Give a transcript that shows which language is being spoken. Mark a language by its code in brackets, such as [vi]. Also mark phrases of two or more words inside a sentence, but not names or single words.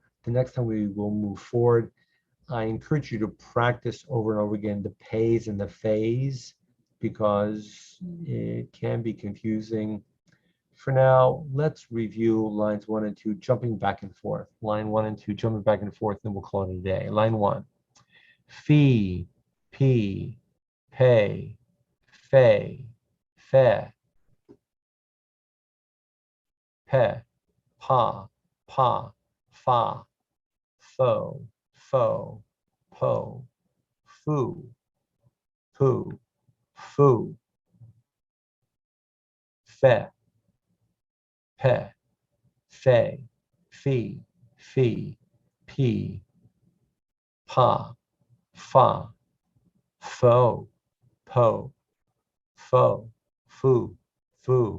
[en] The next time we will move forward. I encourage you to practice over and over again the pays and the phase, because it can be confusing. For now, let's review lines 1 and 2, jumping back and forth. Line 1 and 2, jumping back and forth, then we'll call it a day. Line 1, fee, pee, pay, fay, fe, pe, pa, fa, fo, po, fu, poo, foo, fe, pe, fe, fee, pee, pa, fa, fo, po, fu.